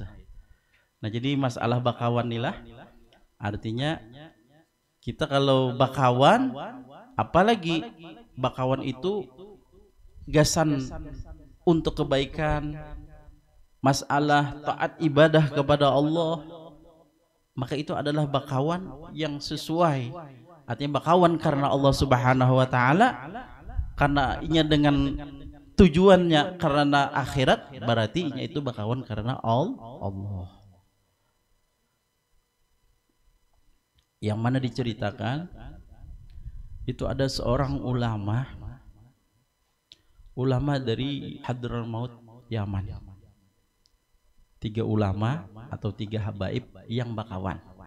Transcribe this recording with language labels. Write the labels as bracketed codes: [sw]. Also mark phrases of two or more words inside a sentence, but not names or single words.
[bjn] Nah jadi masalah bakawan inilah artinya kita kalau bakawan, apalagi bakawan itu gasan untuk kebaikan, masalah taat ibadah kepada Allah, maka itu adalah bakawan yang sesuai. Artinya bakawan karena Allah [ar] سبحانه وتعالى, [bjn] karena inya dengan tujuannya karena akhirat, berarti inya itu bakawan karena Allah. Yang mana diceritakan itu ada seorang ulama dari Hadramaut Yaman. 3 ulama atau 3 habaib yang bakawan.